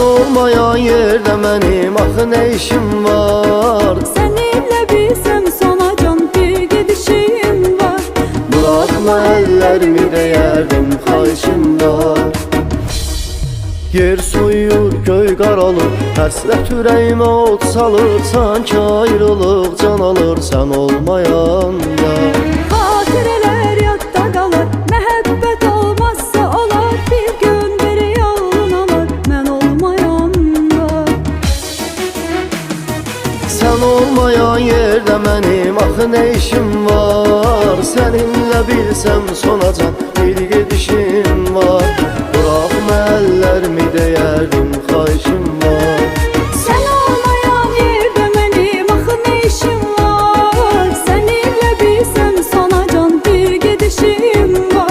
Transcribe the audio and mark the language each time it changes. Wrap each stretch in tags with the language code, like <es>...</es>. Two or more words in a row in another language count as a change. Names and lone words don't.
<tr>olmayan yerde benim axı ne işim var? Seninle bilsem sana can bir gidişim var. Bırakma ellerimi değerdim kayışım var.</tr> <az>Yer soyur, göy qaralır, həsrət ürəyimə od salır. Sanki ayrılıq can alır, sən olmayanda. Xatirələr yadda qalır, məhəbbət olmazsa olar. Bir gün biri yolun alır, mən olmayanda. Sən olmayan yerdə mənim axı nə işim var? Səninlə bilsəm sonacan bir gedişim var.</az> <tr>Bırakma ellerimi değerdim kayışım var. Sen olmayan yerde benim axı ne işim var? Seninle bilsem sana can bir gidişim var.</tr>